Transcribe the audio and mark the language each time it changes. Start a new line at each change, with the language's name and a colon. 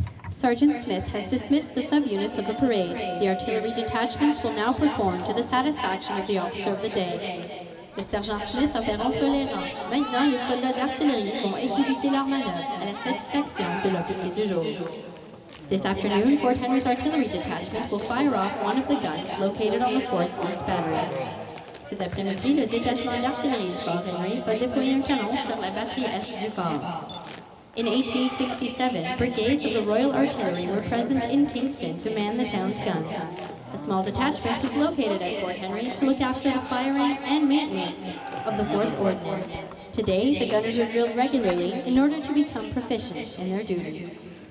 English: Sergeant Smith has dismissed the subunits of the parade. The artillery detachments will now perform to the satisfaction of the officer of the day.
French: Le sergent Smith a fait rompre les rangs. Maintenant, les soldats d'artillerie vont exécuter leur manœuvre à la satisfaction de l'officier du jour.
English: This afternoon, Fort Henry's artillery detachment will fire off one of the guns located on the fort's east battery.
French: Cet après-midi, le détachement d'artillerie du Fort Henry va déployer un canon sur la batterie est du fort.
English: In 1867, brigades of the Royal Artillery were present in Kingston to man the town's guns. A small detachment was located at Fort Henry to look after the firing and maintenance of the fort's ordnance. Today, the gunners are drilled regularly in order to become proficient in their duties.